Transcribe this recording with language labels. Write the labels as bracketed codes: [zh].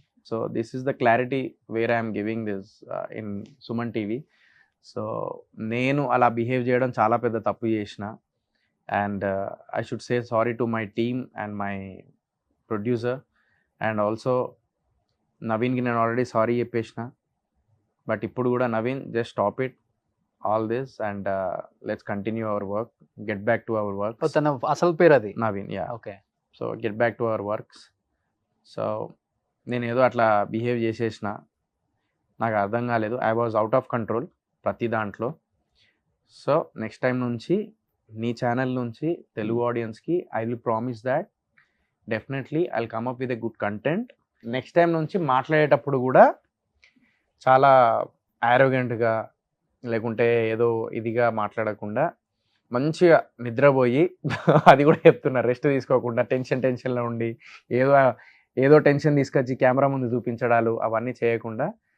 [en] So this is the clarity where I'm giving this in Suman TV. [te] So నేను అలా behave చేయడం చాలా పెద్ద తప్పు చేసిన. [en] And I should say sorry to my team and my producer, and also Naveen [te] ki nenu already sorry cheppesina. [en] But [te] ippudu kuda [en] Naveen, just stop it all this and let's continue our work, get back to our work. [te] Tana asal per adi [en] Naveen, yeah. Okay. So get back to our works. [te] So nenu edo atla behave chesesina, నాకు అర్థం కాలేదు. [en] I was out of control [te] ప్రతి దాంట్లో. [en] so [te] next time నుంచి నీ channel నుంచి తెలుగు ఆడియన్స్కి [en] I will promise that definitely I will come up with a good content. [te] Next time నుంచి మాట్లాడేటప్పుడు కూడా చాలా యారోగెంట్గా లేకుంటే ఏదో ఇదిగా మాట్లాడకుండా మంచిగా నిద్రపోయి, అది కూడా చెప్తున్నా, రెస్ట్ తీసుకోకుండా టెన్షన్లో ఉండి ఏదో టెన్షన్ తీసుకొచ్చి కెమెరా ముందు చూపించడాలు అవన్నీ చేయకుండా